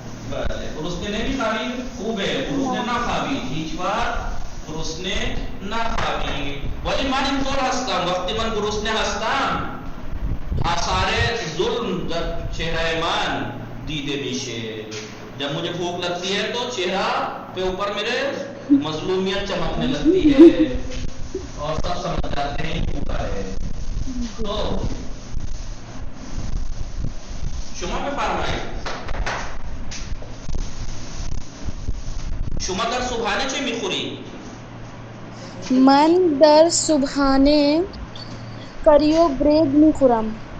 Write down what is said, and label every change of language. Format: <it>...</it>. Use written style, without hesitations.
<fa>بله. گرسنه نمیخوابی؟ خوبه. گرسنه نخوابید. هیچ وقت گرسنه نخوابید. ولی من اینطور هستم وقتی من گرسنه هستم آثار ظلم در چهره من دیده میشه.</fa> <ur>جب مجھے بھوک لگتی ہے تو چہرہ پہ اوپر میرے مظلومیت چمکنے لگتی ہے اور سب سمجھ جاتے ہیں بھوکا ہے.</ur> <fa>تو شما بفرمایید شما در صبحانه چه میخوری؟ من در صبحانه کریو برید میخورم.</fa>